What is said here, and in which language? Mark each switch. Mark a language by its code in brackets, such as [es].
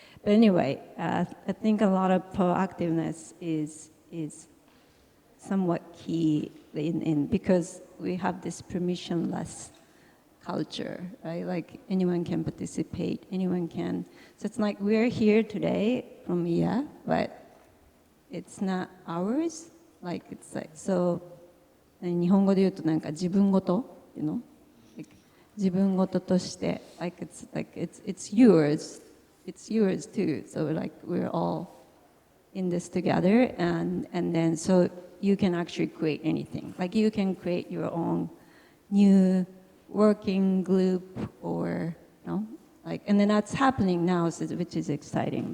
[en] But anyway, I think a lot of proactiveness is somewhat key because we have this permissionless culture, right? Like anyone can participate, anyone can. So it's like we're here today from EA, but it's not ours. Like it's like so. [ja] 日本語で言うとなんか自分ごと、like 自分ごととして [en] like it's yours too. So like we're all in this together, and then so you can actually create anything. Like you can create your own new working group, or like, and then that's happening now, which is exciting.